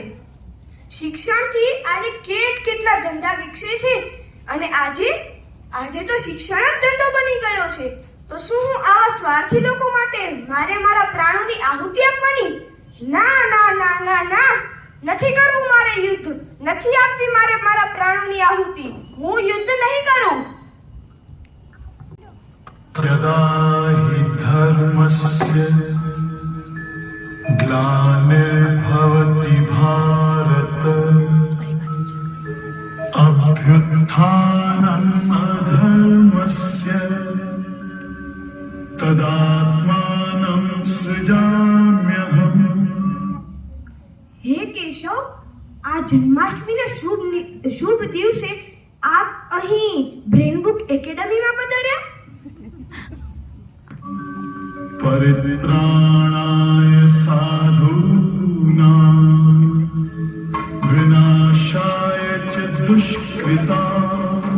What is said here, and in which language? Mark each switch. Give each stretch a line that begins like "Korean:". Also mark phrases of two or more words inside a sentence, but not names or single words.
Gujarati: શિક્ષણથી આજે કેટલા ધંધા વિકસે છે અને આજે તો શિક્ષણ જ ધંધો બની ગયો છે. તો શું હું આવા સ્વાર્થી લોકો માટે મારા પ્રાણોની આહુતિ આપવાની? ના ના ના ના ના, નથી કરવું મારે યુદ્ધ, નથી આપવી મારે મારા પ્રાણોની આહુતિ. હું યુદ્ધ નહીં કરું.
Sanskrit: यदा हि धर्मस्य ग्लानिर्भवति भारत अभ्युत्थानम् अधर्मस्य तदात्मानं सृजाम्यहम्.
Gujarati: હે કેશવ, આ જન્માષ્ટમીના શુભ દિવસે આપ અહીં બ્રેનબુક એકેડમીમાં પધાર્યા?
Sanskrit: परित्राणाय साधूनां विनाशाय च दुष्कृताम्